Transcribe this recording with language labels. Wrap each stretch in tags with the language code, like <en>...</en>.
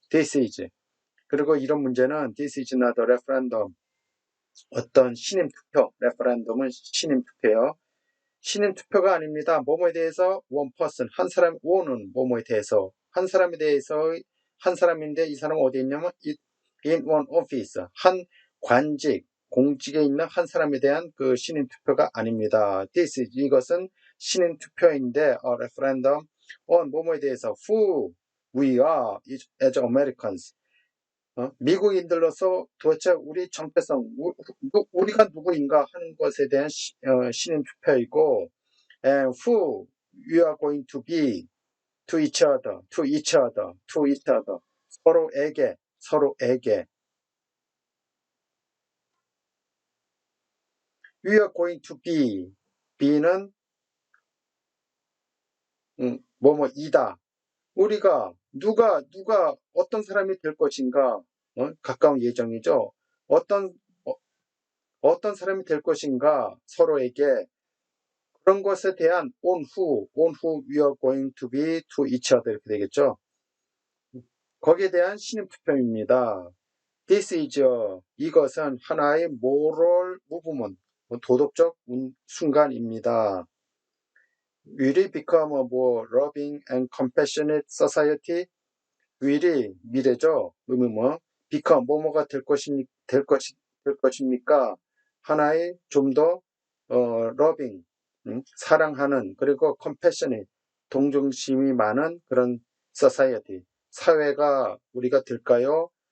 <ko>This is, 그리고 이런 문제는</ko> <en>this is not a referendum,</en> <ko>어떤 신임 투표, 레퍼런덤은 신임 투표예요. 신임 투표가 아닙니다. 뭐뭐에 대해서 one person, 한 사람, one은 뭐뭐에 대해서, 한 사람에 대해서, 한 사람인데 이 사람은 어디에 있냐면</ko> <en>in one office,</en> <ko>한 관직, 공직에 있는 한 사람에 대한 그 신임 투표가 아닙니다. This is, 이것은 신임 투표인데 a referendum on 뭐뭐에 대해서</ko> <en>who we are as Americans,</en> <ko>미국인들로서 도대체 우리 정체성, 우리가 누구인가 하는 것에 대한 신임 투표이고,</ko> <en>and who we are going to be to each other,</en> <ko>서로에게. We are going to be는 뭐뭐이다. 우리가 누가 어떤 사람이 될 것인가, 가까운 예정이죠. 어떤 사람이 될 것인가, 서로에게, 그런 것에 대한</ko> <en>on who we are going to be to each other,</en> <ko>이렇게 되겠죠. 거기에 대한 신임 투표입니다.</ko> <en>This is,</en> <ko>이것은 하나의 moral movement, 도덕적 순간입니다.</ko> <en>Will it become a more loving and compassionate society?</en> <ko>will이 미래죠. become 뭐뭐가 될 것입니까? 하나의 좀 더 loving, 사랑하는, 그리고 compassionate, 동정심이 많은 그런 society, 사회가 우리가 될까요?</ko>